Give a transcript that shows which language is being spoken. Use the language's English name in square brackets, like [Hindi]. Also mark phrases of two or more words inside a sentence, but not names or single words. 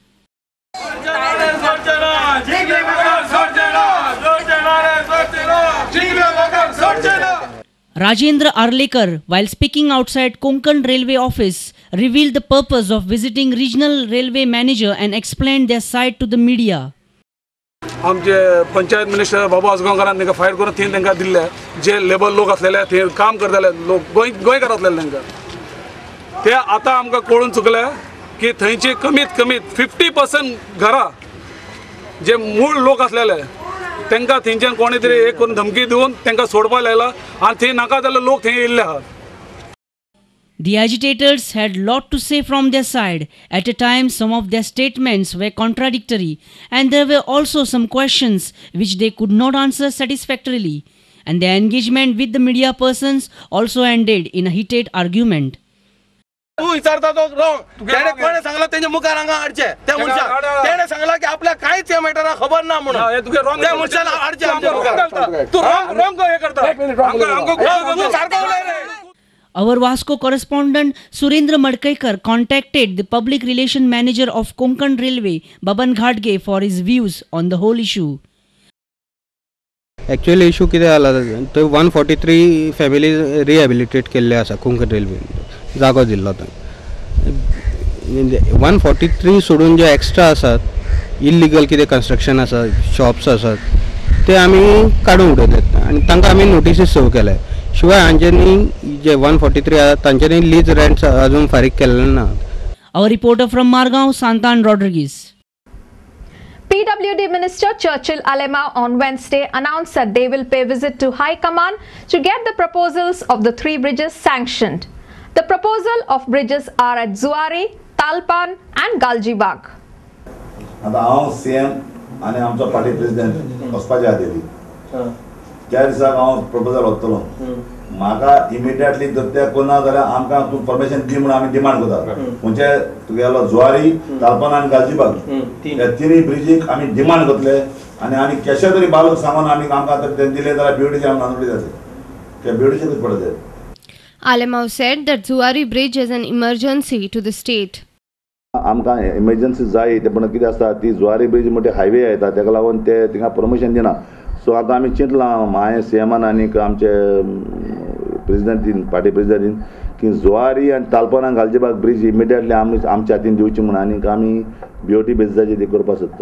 [English] Rajendra Arlekar, while speaking outside Konkan Railway office, revealed the purpose of visiting regional railway manager and explained their side to the media. [Konkani] आमचे [English] panchayat minister [Konkani] बाबू आसगांवकारान तांकां फायर करून थंय तांकां दिल्ले जे लेबर लोक आसलेले थंय काम करताले लोक गोंयकार आसलेले तांकां ते आतां आमकां कळून चुकले की थंयची कमीत कमीत 50% घरां जे मूळ लोक आसलेले तांकां थंयच्यान कोणी तरी एक करून धमकी दिवन तांकां सोडपाक लायला आनी थंय नाका जाल्ले लोक थंय येयल्ले आहात. [English] The agitators had lot to say from their side. At a time, some of their statements were contradictory, and there were also some questions which they could not answer satisfactorily. And their engagement with the media persons also ended in a heated argument. [Konkani] तू विचारता तो रॉंग त्याने कोणी सांगला त्याच्या मुखार हांगा हाडचे त्या मनशाक त्याने सांगला की आपल्या काहीच या मॅटरा खबर ना म्हणून त्या मनशाला हाडचे आमच्या मुखार तू रॉंग हे करता आमको सारखा उलय रे. [English] Our Vasco correspondent Surendra Madkaikar contacted the public relation manager of Konkan Railway, Baban Ghatge, for his views on the whole issue. Actually issue [Konkani] कितें जाला तो 143 [English] families rehabilitate [Konkani] केल्ले आसा कोंकण रेल्वे जागो दिल्लो थंय 143 सोडून जे एक्स्ट्रा आसात इल्लीगल कितें कंस्ट्रक्शन आसा शॉप्स आसात ते आमी काडून उडयतात आनी तांकां आमी नोटिसीस सर्व केल्या शिवाय हांच्यांनी जे 143 आसा तांच्यांनी [English] lease rents [Konkani] अजून फारीक केल्ले ना. [English] Our reporter from Margao, Santan Rodriguez. PWD Minister Churchill Alemao on Wednesday announced that they will pay visit to High Command to get the proposals of the 3 bridges sanctioned. The proposal of bridges are at Zuari, Talpan and Galjibagh. [Konkani] आता हांव CM आनी आमचो पार्टी प्रेसिडेंट वचपाचे आहा दिल्ली. त्या दिसाक हांव प्रपोजल व्हरतलो. म्हाका इमिडिएटली जर ते कोना जाल्यार आमकां तूं परमिशन दी म्हणून आमी डिमांड करता. म्हणजे तुगेलो जुवारी, तालपण आनी गालजीबाग ह्या तिनूय ब्रिजीक आमी डिमांड करतले आनी कशे तरी बालूक सांगून आमकां ते दिले जाल्यार ब्युटीचे आमी नांदूड जातले. ते ब्युटीचेच पडत. [English] Alemao said that Zuari Bridge is an emergency to the state. [Konkani] आमकां इमर्जन्सी जाय ते पण कितें आसता ती जुवारी ब्रिज म्हणटे हायवे येता ताका लागून ते तिंगा परमिशन दिना. सो आतां आमी चिंतलां हांवें CMान आनी आमचे प्रेसिडेंटीन पार्टी प्रेसिडेंटीन की जुवारी आनी तालपण आनी गालजीबाग ब्रिज इमिडिएटली आमच्या हातीन दिवची म्हणून आनीक आमी BOT बेसिसाचेर ती करपाक सोदता.